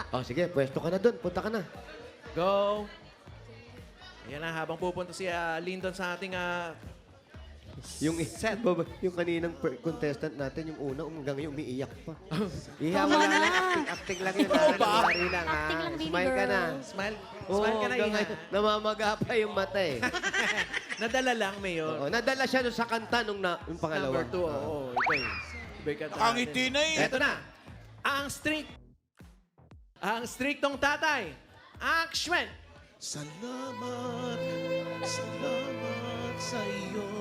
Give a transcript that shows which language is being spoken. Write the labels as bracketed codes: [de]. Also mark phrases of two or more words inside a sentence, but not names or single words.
[tl] Oh, sige, pwesto ka na dun. Punta ka na. Go. Ayan na, habang pupunta si Lyndon sa ating Yung set. yung kaninang contestant natin, yung una, hanggang ngayon, umiiyak pa. Iha, wala lang. Acting lang yun. Nangyari lang, ha? Acting lang, baby Smile ka na. girl. Smile, Oo, smile ka na, hanggang Iha. ngayon, namamaga pa yung mata eh. Nadala lang, Mayor. Oo, nadala siya dun sa kanta nung pangalawa. Number 2, oo. Iba eh. Iba yung kanta Nakangiti natin. na eh. Eto na. Ang striktong tatay. Action! Salamat, salamat sa iyo.